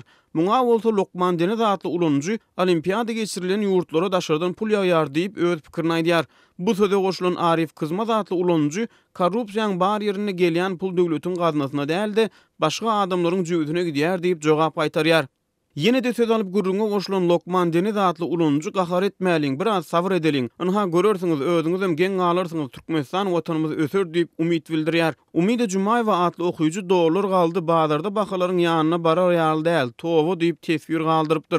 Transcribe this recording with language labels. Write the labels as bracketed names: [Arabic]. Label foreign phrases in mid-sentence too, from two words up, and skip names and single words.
[Turkmen] Muňa bolsa Lokman Deniz atly ulunjy olimpiada geçirilen ýurtlara daşardan pul ýaýar diýip öz pikirini aýdýar. Bu söze goşulan Arif Kızmaz atly ulunjy korrupsiýaň bar ýerine gelýän pul döwletiň gaznasyna däldi, başga adamlaryň jüýdüne gidýär diýip jogap aýtarýar. Yine de söz alıp gurrunga goşulan Lokman Deniz atly ulunjy gahar etmäliň, biraz sabr edeliň. Ynha görersiňiz, özüňiz hem geň alarsyňyz, Türkmenistan watanymyz öser diýip umyt bildirýär. Umyda Jumaýewa atly okuyjy dolar galdy, bazarda bahalaryň ýanyna barar ýaly däl, towa diýip teswir galdyrypdyr.